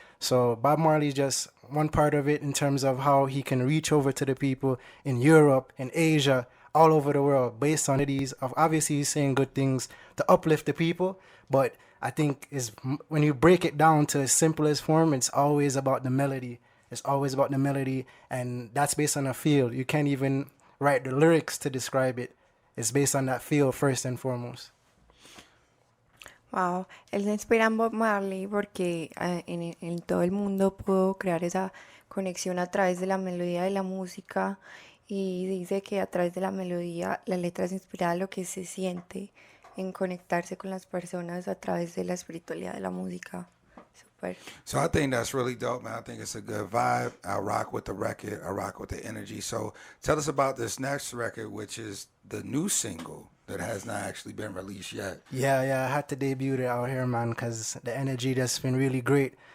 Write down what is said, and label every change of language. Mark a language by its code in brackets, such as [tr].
[en] So Bob Marley is just one part of it in terms of how he can reach over to the people in Europe, in Asia, all over the world, based on these of obviously he's saying good things to uplift the people. But I think is when you break it down to its simplest form, it's always about the melody. It's always about the melody, and that's based on a feel. You can't even write the lyrics to describe it. It's based on that feel first and foremost. [es] Wow, él se inspira en Bob Marley porque en todo el mundo pudo crear esa conexión a través de la melodía de la música, y dice que a través de la melodía la letra es inspirada a lo que se siente en conectarse con las personas a través de la espiritualidad de la música. Super. [en] So I think that's really dope, man. I think it's a good vibe. I rock with the record. I rock with the energy. So tell us about this next record, which is the new single that has not actually been released yet. Yeah, I had to debut it out here, man, because the energy that's been really great.